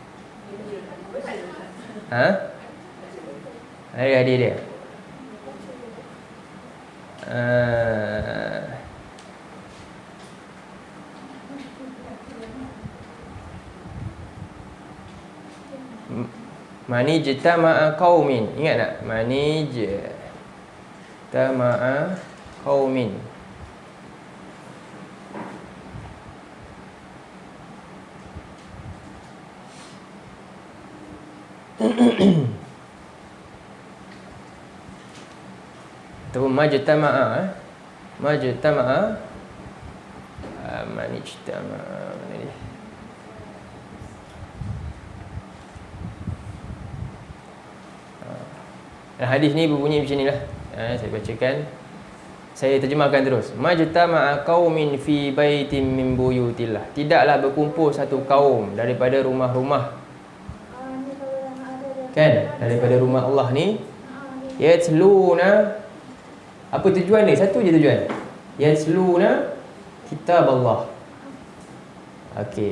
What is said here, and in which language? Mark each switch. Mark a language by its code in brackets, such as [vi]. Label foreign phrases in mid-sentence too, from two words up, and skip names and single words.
[ms] Ada hadis dia. [ar] ما اجتمع قوم. [ms] Ingat tak? [ar] ما اجتمع قوم. [ms] Ataupun majtama'a. [ar] ما اجتمع. ما اجتمع. [ms] Mana dia? Hadis ni berbunyi macam ni lah. Saya bacakan. Saya terjemahkan terus. [ar] ما اجتمع قوم في بيت من بيوت الله. [ms] Tidaklah berkumpul satu kaum daripada rumah-rumah. Kan? Daripada rumah Allah ni. Yatluna. Apa tujuan dia? Satu je tujuan. [ar] يتلون كتاب الله. Okey.